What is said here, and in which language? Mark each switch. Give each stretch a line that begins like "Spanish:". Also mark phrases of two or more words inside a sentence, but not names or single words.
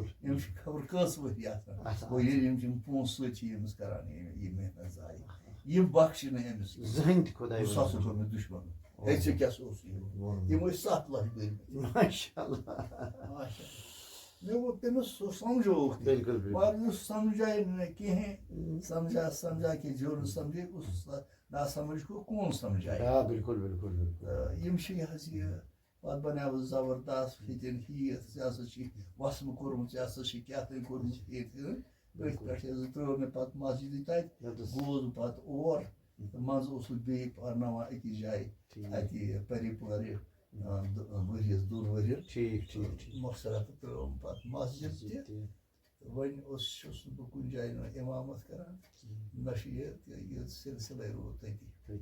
Kashmiri: أمِس چھِ خبر کٔژ ؤری آسان گوٚو ییٚلہِ أمۍ چھِ پونٛسہٕ سۭتۍ چھِ أمِس کران یہِ محنت ضایع یِم بخشہِ نہٕ أمِس زٕہٕنۍ تہِ خۄداے سُہ ہسا کوٚر مےٚ دُشمن ہے ژےٚ کیٛاہ سا اوس یِم ٲسۍ 7 لچھ کٔرمٕتۍ ماشاء اللہ مےٚ ووٚن تٔمِس سُہ سمجھووُکھ بالکل مگر یُس سمجھایہِ نہٕ کِہیٖنۍ
Urdu: سمجھا کہ جو نہٕ سمجھے اس نا سمجھ کو کون سمجھایہِ
Kashmiri: بالکل بالکل بالکل یِم چھِ یہِ حظ یہِ پتہٕ بنیٛاو زبردست فِتِن ہیٖتھ ژےٚ ہسا چھُے وسمہٕ کوٚرمُت ژےٚ ہسا چھُے کیٛاہ تانۍ کوٚرمُت أتھۍ پٮ۪ٹھ حظ ترٛٲو مےٚ پتہٕ مسجدِ تتہِ گوٚوُس بہٕ پتہٕ اور تہٕ منٛزٕ اوسُس بیٚیہِ پرناوان أکِس جایہِ اَتہِ پری پورِ ؤریَس 2 ؤرۍیَن مۄخصرا تہٕ ترٛٲوٕم پتہٕ مسجد تہِ وۄنۍ چھُس نہٕ بہٕ کُنہِ جایہِ نہٕ اِمامت کران نہ چھُ یہِ سلسلے روٗد تٔتی